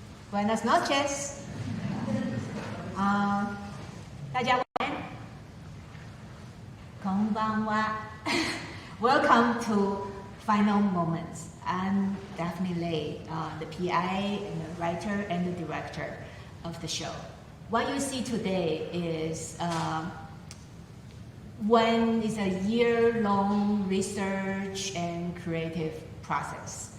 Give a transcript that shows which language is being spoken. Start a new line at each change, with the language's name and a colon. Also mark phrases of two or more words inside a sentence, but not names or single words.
Spanish: Buenas noches.
Chinese: 大家晚安。
English: こんばんは。Welcome to Final Moments. I'm Daphne Lei, the PI and the writer and the director of the show. What you see today is when it's a year-long research and creative process.